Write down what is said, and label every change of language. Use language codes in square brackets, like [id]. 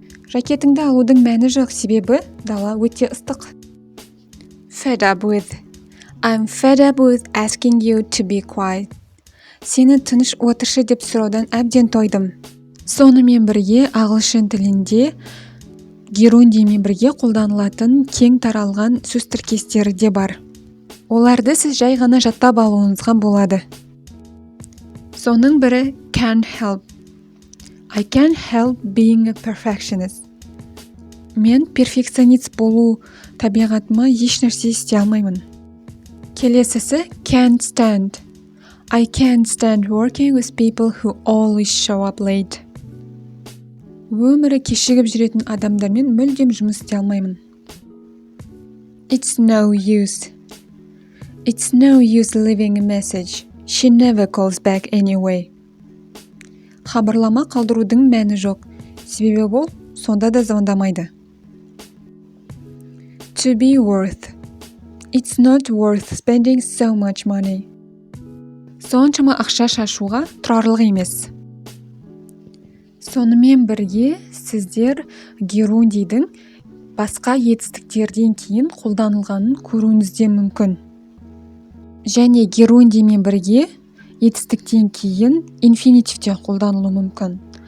[kk] Жакетіңді алудың мәні жоқ, себебі дала өте ыстық. [en] Fed up with. I'm fed up with asking you to be quiet. [kk] Сені тыныш отыршы деп сұраудан әбден тойдым. Сонымен бірге ағылшын тілінде герундиймен бірге қолданылатын кең таралған сөз тіркестері де бар. Оларды сіз жай ғана жаттап алуыңызға болады. Соның бірі [en] can't help. I can't help being a perfectionist. [kk] Мен перфекционист болу табиғатыма еш нәрсе істей алмаймын. Келесісі [en] can't stand. I can't stand working with people who always show up late. [kk] Өмірі кешігіп жүретін адамдармен мүлдем жұмыс істей алмаймын. [en] It's no use. It's no use leaving a message. She never calls back anyway. [kk] Хабарлама қалдырудың мәні жоқ, себебі ол сонда да звондамайды. [en] To be worth. It's not worth spending so much money. [kk] Соншама ақша шашуға тұрарлық емес. Сонымен бірге сіздер герундийдің басқа етістіктерден кейін қолданылғанын көруіңізде мүмкін. Және герундиймен бірге етістіктен кейін инфинитивте қолданылуы мүмкін.